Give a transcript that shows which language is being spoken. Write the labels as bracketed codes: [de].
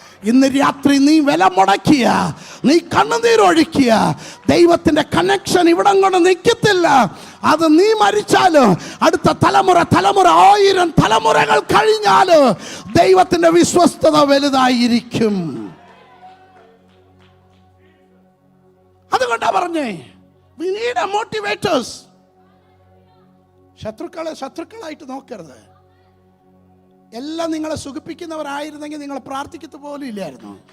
[ml] ഇന്ന് രാത്രി നീ വില മുടക്കിയ, നീ കണ്ണുനീരൊഴുക്കിയ ദൈവത്തിൻ്റെ കണക്ഷൻ ഇവിടം കൊണ്ട് നിൽക്കത്തില്ല. അത് നീ മരിച്ചാലും അടുത്ത തലമുറ 1000 തലമുറകൾ കഴിഞ്ഞാലും ദൈവത്തിൻ്റെ വിശ്വസ്തത വലുതായിരിക്കും. അതുകൊണ്ടാ പറഞ്ഞേ, [en] we need a motivators. [ml] ശത്രുക്കളായിട്ട് നോക്കരുത്. എല്ലാം നിങ്ങളെ സുഖിപ്പിക്കുന്നവരായിരുന്നെങ്കിൽ നിങ്ങൾ പ്രാർത്ഥിക്കത്ത് പോലും ഇല്ലായിരുന്നു.